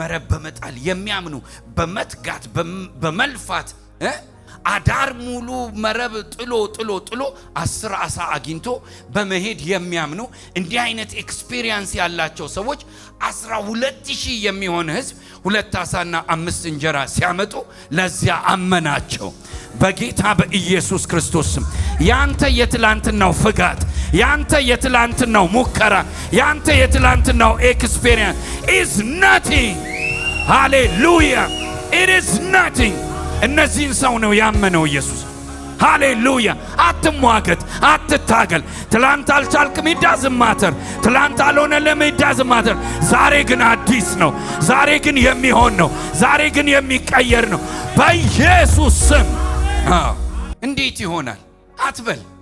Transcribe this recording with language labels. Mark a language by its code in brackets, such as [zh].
[am] በመጣል የሚያምኑ በመትጋት በመልፋት አዳር ሙሉ መረብ ጥሎ 10 ዓሳ አግኝቶ በመሄድ የሚያምኑ እንዲህ አይነት ኤክስፒሪየንስ ያላቸው ሰዎች 12,000 የሚሆን ህዝብ 2 ዓሳና 5 እንጀራ ሲያመጡ ለዚያ አመናቸው። በጌታ በኢየሱስ ክርስቶስ ስም ያንተ የትላንትናው ፍጋት፣ ያንተ የትላንትናው ሙከራ፣ ያንተ የትላንትናው ኤክስፒሪየንስ [en] is nothing. Hallelujah, it is nothing. [am] እነዚህን ሰው ነው ያመነው ኢየሱስ። ሃሌሉያ። አትሟገት፣ አትታገል። ትላንት አልቻልክም፣ ይዳዝማተር። ትላንት አልሆነልህም፣ ይዳዝማተር። ዛሬ ግን አዲስ ነው። ዛሬ ግን የሚሆን ነው። ዛሬ ግን የሚቀየር ነው በኢየሱስ ስም። እንዴት ይሆናል አትበል።